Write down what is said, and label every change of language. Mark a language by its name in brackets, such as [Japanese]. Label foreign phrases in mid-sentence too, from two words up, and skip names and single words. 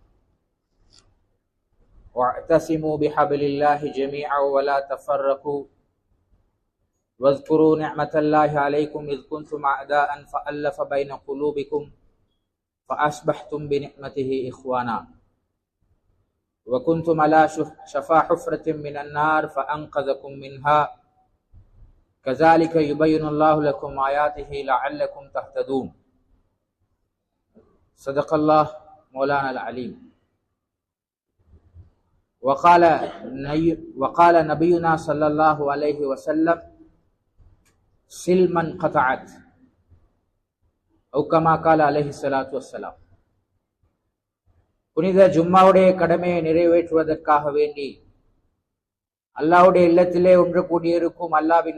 [Arabic] واعتصموا بحبل الله جميعا ولا تفرقوا واذكروا نعمة الله عليكم إذ كنتم أعداء فألف بين قلوبكم فأصبحتم بنعمته إخوانا وكنتم على شفا حفرة من النار فأنقذكم منها كذلك يبين الله لكم آياته لعلكم تهتدون. صدق الله مولانا العليم. وقال نبينا صلى الله عليه وسلم صل من قطعك كما قال عليه الصلاة والسلام. [Tamil] புனித ஜும்மாவுடைய கடமையை நிறைவேற்றுவதற்காக வேண்டி அல்லாஹ்வுடைய இல்லத்திலே ஒன்று கூடியிருக்கும் அல்லாஹ்வின்